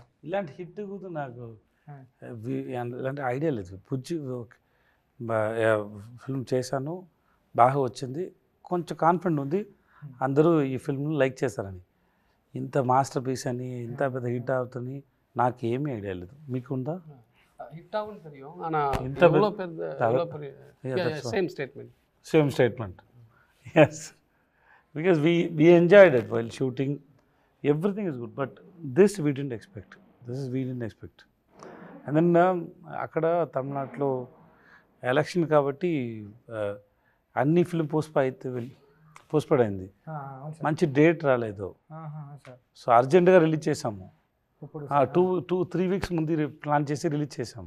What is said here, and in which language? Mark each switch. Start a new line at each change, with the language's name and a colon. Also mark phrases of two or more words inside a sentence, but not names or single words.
Telugu: ఇలాంటి హిట్ కూడా నాకు ఇలాంటి ఐడియా లేదు. బుజ్జి ఫిల్మ్ చేశాను, బాగా వచ్చింది, కొంచెం కాన్ఫిడెంట్ ఉంది అందరూ ఈ ఫిల్మ్ని లైక్ చేస్తారని. ఇంత
English: master piece
Telugu: అని ఇంత పెద్ద హిట్ అవుతుంది నాకు ఏమీ ఐడియా లేదు. మీకు ఉందా? హిట్ ఆగుంది
Tamil: தெரியும், ஆனா இவ்வளவு பெரிய
English: same statement. Yes, because we enjoyed it while shooting, everything is good, but this we didn't expect. And then
Telugu: అక్కడ తమిళనాడులో ఎలక్షన్ కాబట్టి అన్ని
English: film postponed
Telugu: అయింది, మంచి డేట్ రాలేదు. సో అర్జెంటుగా రిలీజ్ చేసాము, 2-3 weeks ముందు ప్లాన్ చేసి రిలీజ్ చేసాము.